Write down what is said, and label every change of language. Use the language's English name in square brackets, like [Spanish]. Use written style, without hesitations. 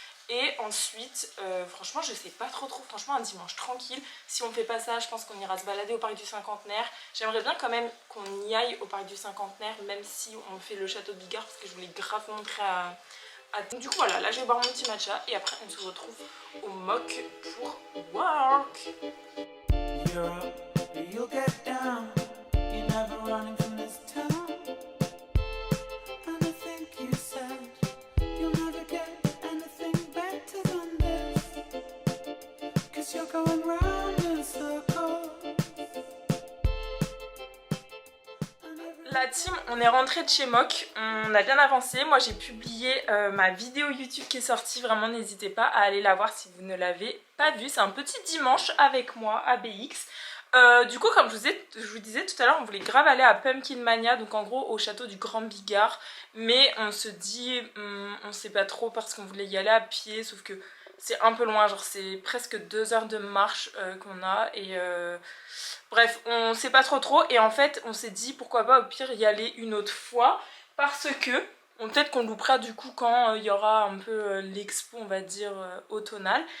[French] Et ensuite franchement je sais pas trop, franchement un dimanche tranquille, si on fait pas ça je pense qu'on ira se balader au parc du Cinquantenaire. J'aimerais bien quand même qu'on y aille au parc du Cinquantenaire, même si on fait le château de Bigard, parce que je voulais grave montrer à... Du coup voilà, là je vais boire mon petit matcha et après on se retrouve au Moc pour work. [English] You'll get down, you're never running from this town. And I think you said you'll never get anything better than this, 'cause you're going round in circles. [French] La team, on est rentré de chez Moc, on a bien avancé. Moi j'ai publié ma vidéo YouTube qui est sortie, vraiment n'hésitez pas à aller la voir si vous ne l'avez pas vue. C'est un petit dimanche avec moi à BX. Du coup comme je vous disais tout à l'heure, on voulait grave aller à Pumpkin Mania, donc en gros au château du Grand Bigard, mais on se dit on sait pas trop parce qu'on voulait y aller à pied, sauf que c'est un peu loin, genre c'est presque 2 heures de marche qu'on a et bref on sait pas trop et en fait on s'est dit pourquoi pas au pire y aller une autre fois, parce que peut-être qu'on loupera du coup quand il y aura un peu l'expo on va dire automnale.